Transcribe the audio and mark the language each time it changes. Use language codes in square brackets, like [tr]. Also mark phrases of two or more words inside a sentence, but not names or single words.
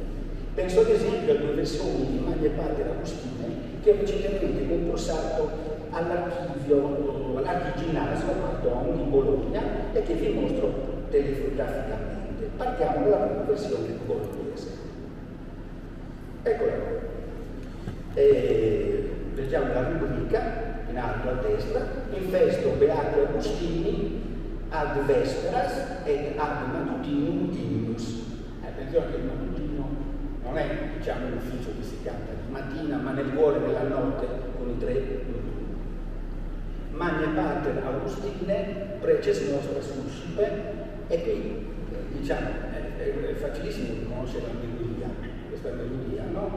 [it] Penso ad esempio a 2 versioni di Magna Padre Agostino che ho recentemente concorsato all'Archiginnasio di Bologna e che vi mostro telefotograficamente. Partiamo dalla prima versione bolognese. Eccola qua. Leggiamo la rubrica in alto a destra: [la] Infesto Beati Agostini ad vesperas et ad madutinum dignus. [it] Attenzione che il matutino non è l'ufficio che si canta di mattina, ma nel cuore della notte con i 3 [la] Magna Pater Augustine preces nostra suscipe. [it] E qui è facilissimo riconoscere la melodia, questa melodia, no?